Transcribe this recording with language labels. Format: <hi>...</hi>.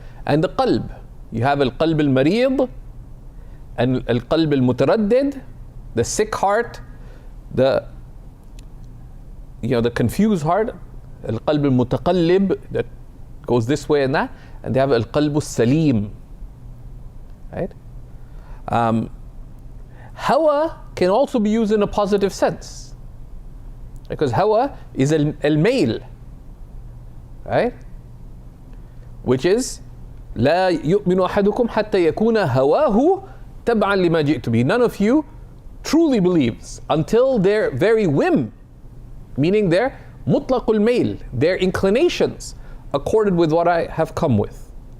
<en>And the qalb, you have al-qalb al-marid, and al-qalb al-mutaraddid, the sick heart, the confused heart, al-qalb al-mutaqallib, that goes this way and that, and they have al-qalb al-salim, right? Hawa can also be used in a positive sense, because hawa is al-mail, right? Which is</en> <ar>لا يؤمن أحدكم حتى يكون هواه تبعا لما جئت به.</ar> <en>None of you truly believes until their very whim, meaning their mutlaqul mail, their inclinations, accorded with what I have come with.</en>